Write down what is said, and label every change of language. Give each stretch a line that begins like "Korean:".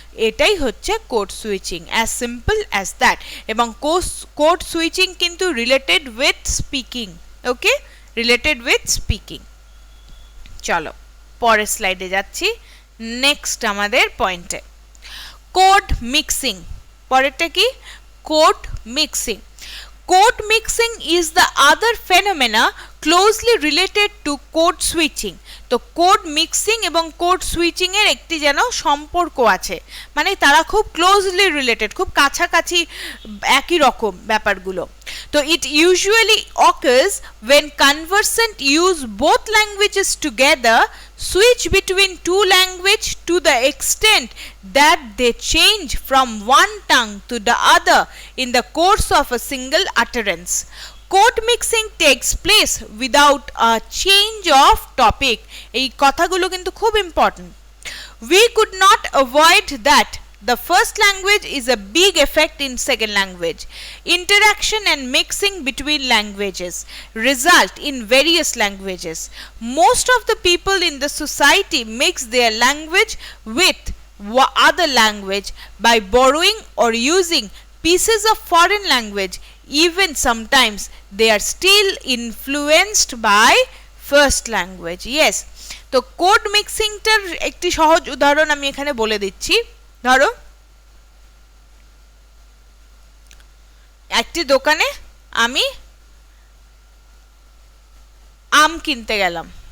Bangla: এটাই হচ্ছে code switching,
English: As simple as that.
Bangla: এবং কোড সুইচিং কিন্তু related with speaking. Okay, related with speaking. চলো পরের স্লাইডে যাচ্ছি, নেক্সট আমাদের পয়েন্টে। Code mixing. পরেরটা কি? Code mixing.
English: Code mixing is the other phenomena closely related to code switching.
Bangla: তো কোড মিক্সিং এবং কোড সুইচিং এর একটি যেন সম্পর্ক আছে, মানে তারা খুব ক্লোজলি রিলেটেড, খুব কাছাকাছি, একই রকম ব্যাপারগুলো।
English: তো it usually occurs when conversant use both languages together, switch between two languages to the extent that they change from one tongue to the other in the course of a single utterance. Code mixing takes place without a change of topic.
Bangla: এই কথাগুলো কিন্তু খুব important.
English: We could not avoid that. The first language is a big effect in second language. Interaction and mixing between languages result in various languages. Most of the people in the society mix their language with other language by borrowing or using pieces of foreign language. Even sometimes they are still influenced by first language.
Bangla: Yes, তো code মিক্সিংটার একটি সহজ উদাহরণ আমি এখানে বলে দিচ্ছি। ধরো একটি দোকানে আমি আম কিনতে গেলাম।